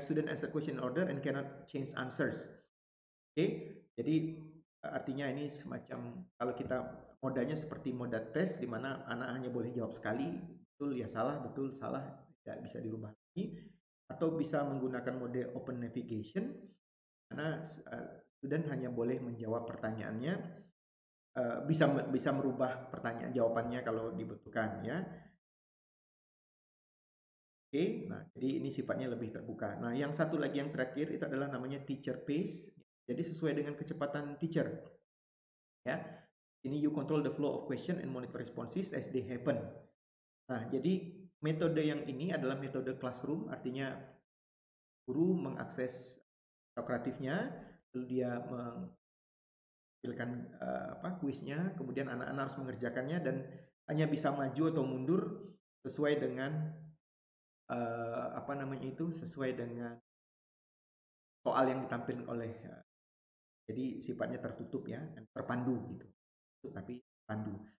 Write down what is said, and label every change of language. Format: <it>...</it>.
<en>Student answer question in order and cannot change answers.</en> <id>Oke, jadi artinya ini semacam kalau kita modanya seperti moda tes di mana anak hanya boleh jawab sekali, betul ya salah, betul salah, tidak bisa dirubah lagi. Atau bisa menggunakan mode open navigation karena student hanya boleh menjawab pertanyaannya, bisa merubah pertanyaan jawabannya kalau dibutuhkan ya. Oke, nah jadi ini sifatnya lebih terbuka. Nah yang satu lagi yang terakhir itu adalah namanya teacher pace. Jadi sesuai dengan kecepatan teacher. Ya, ini</id> <en>you control the flow of question and monitor responses as they happen.</en> <id>Nah jadi metode yang ini adalah metode classroom, artinya guru mengakses kreatifnya, lalu dia menampilkan kuisnya, kemudian anak-anak harus mengerjakannya dan hanya bisa maju atau mundur sesuai dengan sesuai dengan soal yang ditampilkan oleh jadi sifatnya tertutup ya, terpandu gitu. Tapi pandu.</id>